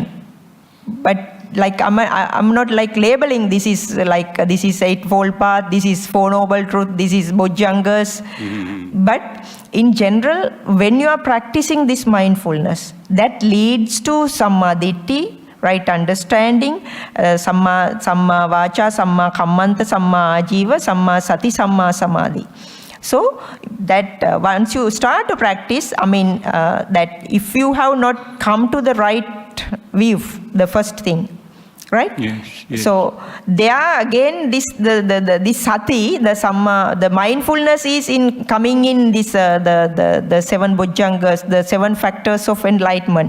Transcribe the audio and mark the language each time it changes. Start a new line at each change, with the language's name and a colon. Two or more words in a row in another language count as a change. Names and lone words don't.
English: But like I'm not like labeling this is Eightfold Path, this is Four Noble Truth, this is Bojjhangas. Mm-hmm. But in general, when you are practicing this mindfulness, that leads to Sammaditthi, right understanding,
Pali: Samma Vacha, Samma Kammanta, Samma Ajiva, Samma Sati, Samma Samadhi.
English: So that once you start to practice, that if you have not come to the right view, the first thing, right? Yes. So there again, this sati, the samma, the mindfulness is coming in this the seven bojjhangas, the seven factors of enlightenment.